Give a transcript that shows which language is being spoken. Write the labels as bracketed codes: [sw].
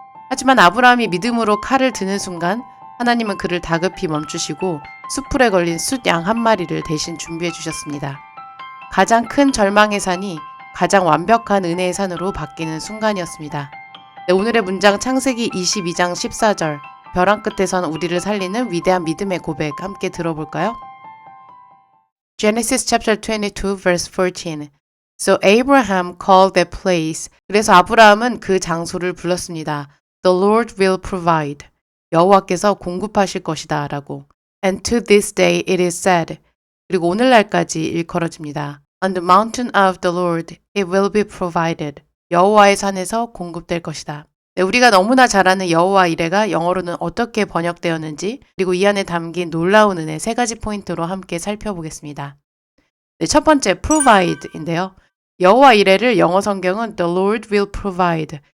[ko] 하지만 아브라함이 믿음으로 칼을 드는 순간 하나님은 그를 다급히 멈추시고 숯불에 걸린 숫 양 한 마리를 대신 준비해 주셨습니다. 가장 큰 절망의 산이 가장 완벽한 은혜의 산으로 바뀌는 순간이었습니다. 네, 오늘의 문장 창세기 22장 14절 벼랑 끝에선 우리를 살리는 위대한 믿음의 고백 함께 들어볼까요? [en] Genesis chapter 22 verse 14 So Abraham called that place. [ko] 그래서 아브라함은 그 장소를 불렀습니다. [en] The Lord will provide. [ko] 여호와께서 공급하실 것이다 라고. [en] And to this day it is said. [ko] 그리고 오늘날까지 일컬어집니다. [en] On the mountain of the Lord it will be provided. [ko] 여호와의 산에서 공급될 것이다. 네, 우리가 너무나 잘 아는 여호와 이레가 영어로는 어떻게 번역되었는지 그리고 이 안에 담긴 놀라운 은혜 세 가지 포인트로 함께 살펴보겠습니다. 네, 첫 번째 provide인데요. 여호와 이레를 영어 성경은 [en] The Lord will provide.